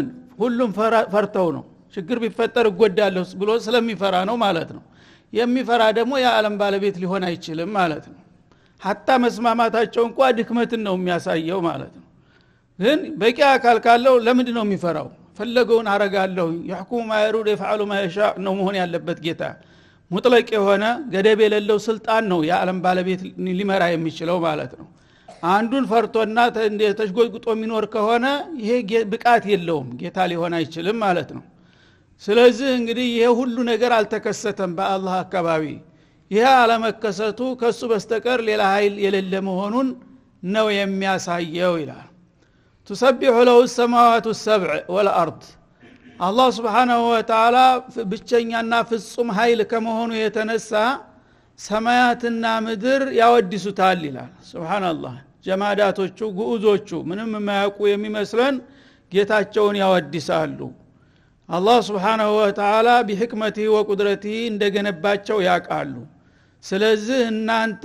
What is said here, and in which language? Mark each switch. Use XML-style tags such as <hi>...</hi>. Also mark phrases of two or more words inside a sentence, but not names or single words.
<am>ሁሉም ፈርተው ነው። ችግር ቢፈጠር እጎዳለሁ ብሎ ስለሚፈራ ነው ማለት ነው። የሚፈራ ደግሞ የዓለም ባለቤት ሊሆን አይችልም ማለት ነው። ሐታ መስማማታቸው እንኳን ድክመትን ነው የሚያሳየው ማለት ነው። ግን በቂ አካል ካለው ለምንድን ነው የሚፈራው? ፈለገውን አረጋለሁ</am> <ar>يحكم ما يريد يفعل ما يشاء</ar> <am>ነው መሆን ያለበት ጌታ። ሙጥለቅ የሆነ ገደብ የሌለው ስልጣን ነው የዓለም ባለቤት ሊመራ የሚችለው ማለት ነው። አንዱን ፈርቶና ተሽጎግጦ የሚኖር ከሆነ ይሄ ብቃት የለውም፣ ጌታ ሊሆን አይችልም ማለት ነው። ስለዚህ እንግዲህ ይሄ ሁሉ ነገር አልተከሰተም በአላህ አካባቢ። ይሄ አለመከሰቱ ከሱ በስተቀር ሌላ ኃይል የሌለ መሆኑን ነው የሚያሳየው ይላል።</am> <ar>تسبح له السماوات السبع والارض</ar> <am>አላህ</am> <ar>سبحانه وتعالى</ar> <am>ብቸኛና ፍጹም ኃይል ከመሆኑ የተነሳ ሰማያትና ምድር ያወድሱታል ይላል። ሱብሃንአላህ። ጀማዳቶቹ ጉዑዞቹ ምንም የማያውቁ የሚመስለን ጌታቸውን ያወድሳሉ። አላህ</am> <ar>سبحانه وتعالى بحكمته وقدرته</ar> <am>እንደገነባቸው ያውቃሉ። ስለዚህ እናንተ</am>